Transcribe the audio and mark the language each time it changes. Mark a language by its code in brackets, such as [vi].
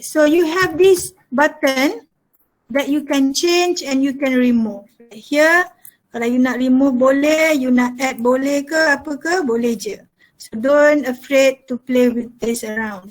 [en] So you have this button that you can change and you can remove. [ms] Here, kalau you nak remove boleh, you nak add boleh ke apa ke, boleh je. [en] So don't afraid to play with this around.